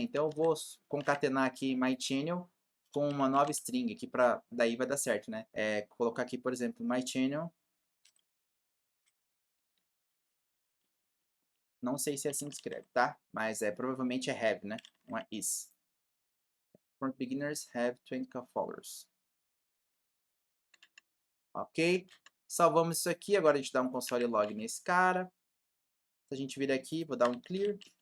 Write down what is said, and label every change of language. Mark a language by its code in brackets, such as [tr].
[pt] Então eu vou concatenar aqui myChannel com uma nova string aqui, para daí vai dar certo, né? Colocar aqui, por exemplo, myChannel. Não sei se é assim que escreve, tá? Mas provavelmente é have, né? Não é is. [en] For beginners, have 20k followers. [pt] Ok? Salvamos isso aqui. Agora a gente dá um console log nesse cara. Se a gente vir aqui, vou dar um clear.